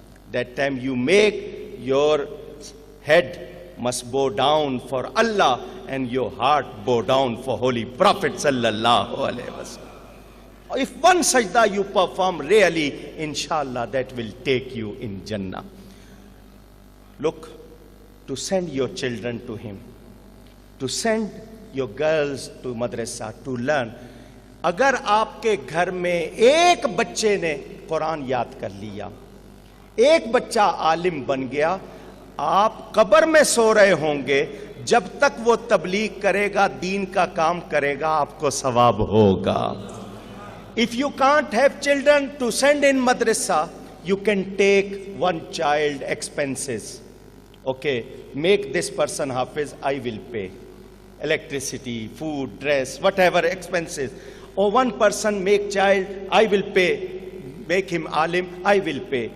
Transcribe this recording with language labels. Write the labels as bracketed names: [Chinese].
[English] That time you make your head must bow down for Allah and your heart bow down for Holy Prophet sallallahu alaihi wasallam. If one sajda you perform really, inshallah, that will take you in Jannah. Look, to send your children to him, to send your girls to madrasa, to learn. [Urdu] اگر آپ کے گھر میں ایک بچے نے قرآن یاد کر لیا, ایک بچہ عالم بن گیا, آپ قبر میں سو رہے ہوں گے, جب تک وہ تبلیغ کرے گا, دین کا کام کرے گا, آپ کو ثواب ہوگا. [English] If you can't have children to send in madrasa, you can take one child expenses. Okay, make this person hafiz, I will pay. Electricity, food, dress, whatever expenses. Or one person make child, I will pay. Make him alim, I will pay.